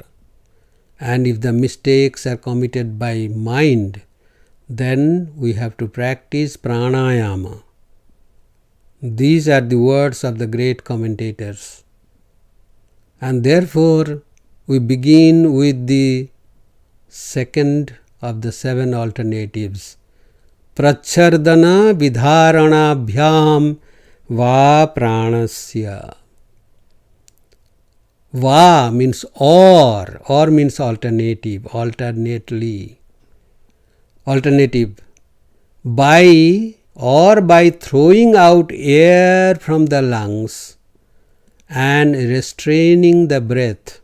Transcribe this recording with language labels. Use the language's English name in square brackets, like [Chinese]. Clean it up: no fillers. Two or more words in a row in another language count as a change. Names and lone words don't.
[English] And if the mistakes are committed by mind, then we have to practice Prāṇāyāma. These are the words of the great commentators. And therefore, we begin with the second of the 7 alternatives. [Sanskrit] Prachardana vidharanabhyam va pranasya. [English] Va means or means alternative, alternately. Alternative. By throwing out air from the lungs and restraining the breath.